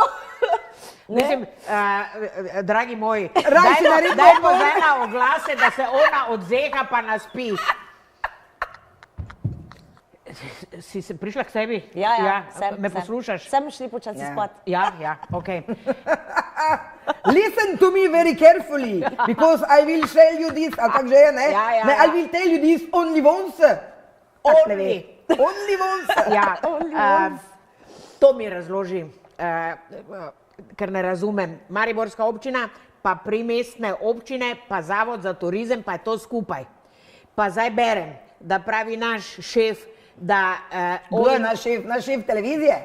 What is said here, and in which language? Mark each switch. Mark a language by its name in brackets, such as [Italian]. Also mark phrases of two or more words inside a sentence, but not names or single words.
[Slovenian] Mislim, dragi moji, Rajši naredi dajmo bolj. zdaj na oglase, da se ona odzeha pa naspi. Si se prišla k sebi? Ja, sem. Me poslušaš? Sem šli počasi Ja. spat. Ja, okej. [English] Listen to me very carefully, because I will tell you this, [Slovenian] a kak že je, ne? Ja, Ne, ja. [English] I will tell you this only once. [Slovenian] Tak ne ve. [English] Only once. [Slovenian] Ja, to mi razloži, ker ne razumem. Mariborska občina, pa primestne občine, pa zavod za turizem, pa je to skupaj. Pa zdaj berem, da pravi naš šef, da Kdo je naš šef televizije?